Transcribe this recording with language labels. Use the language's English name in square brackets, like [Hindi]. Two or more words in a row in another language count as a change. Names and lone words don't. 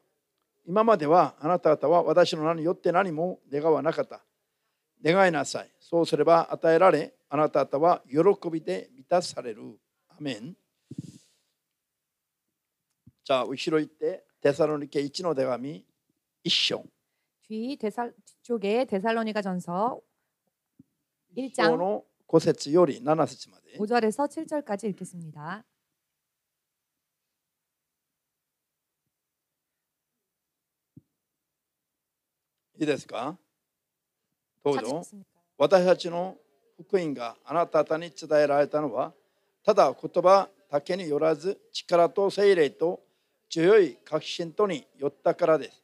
[Japanese] 今まではあなた方は私の名によって何も願わなかった。願いなさい。そうすれば与えられ、あなた方は喜びで満たされる。アメン。じゃあ、後ろ行って、テサロニケ1の手紙1章。 [Korean] 뒤쪽에 데살로니가 전서 1 1장 [Japanese] の5節より7節まで。 [Korean] 5절에서 7절까지 읽겠습니다. [Japanese] いいですか? どうぞ。 [Korean] 찾으셨습니까? [Japanese] 私たちの福音があなた方に伝えられたのは、ただ言葉だけによらず、力と聖霊と強い確信とによったからです。